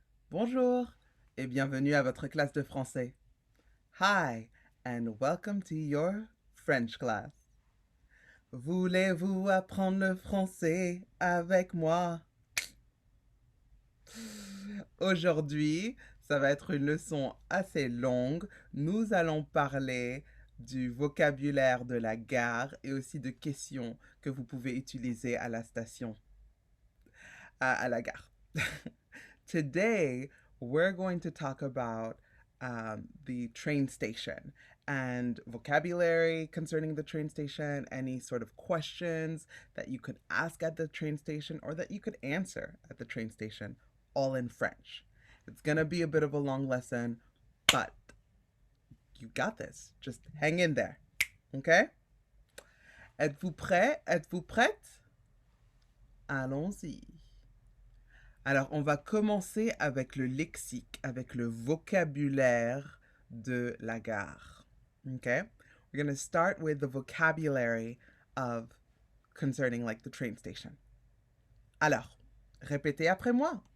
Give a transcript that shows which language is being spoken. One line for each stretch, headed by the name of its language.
French: Bonjour et bienvenue à votre classe de français.
English: Hi and welcome to your French class.
French: Voulez-vous apprendre le français avec moi? Aujourd'hui, ça va être une leçon assez longue. Nous allons parler du vocabulaire de la gare et aussi de questions que vous pouvez utiliser à la station, à la gare.
English: Today, we're going to talk about the train station and vocabulary concerning the train station, any sort of questions that you could ask at the train station or that you could answer at the train station, all in French. It's going to be a bit of a long lesson, but you got this. Just hang in there. Okay?
French: Êtes-vous prêt? Êtes-vous prête? Allons-y. Alors, on va commencer avec le lexique, avec le vocabulaire de la gare.
English: Okay? We're going to start with the vocabulary of concerning like the train station.
French: Alors, répétez après moi.